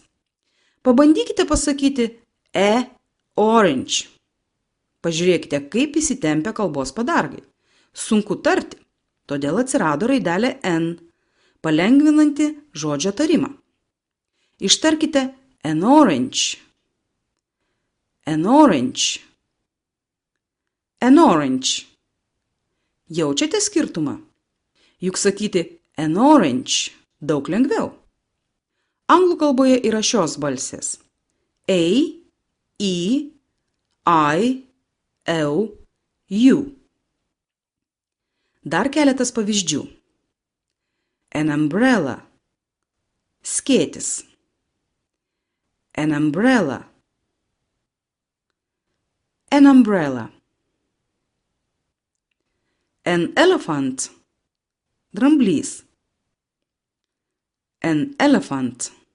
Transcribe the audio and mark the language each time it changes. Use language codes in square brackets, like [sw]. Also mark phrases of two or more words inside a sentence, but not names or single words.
[lt] Pabandykite pasakyti orange. Pažiūrėkite, kaip įsitempia kalbos padargai. Sunku tarti, todėl atsirado raidelė n, palengvinanti žodžio tarimą. Ištarkite [en] an orange. An orange. An orange. [lt] Jaučiate skirtumą? Juk sakyti [en] an orange [lt] daug lengviau. Anglų kalboje yra šios balsės. [en] A, E, I, eu, you. [lt] Dar keletas pavyzdžių. [en] An umbrella. Skėtis. An umbrella. An umbrella. An elephant. Dramblys. An elephant.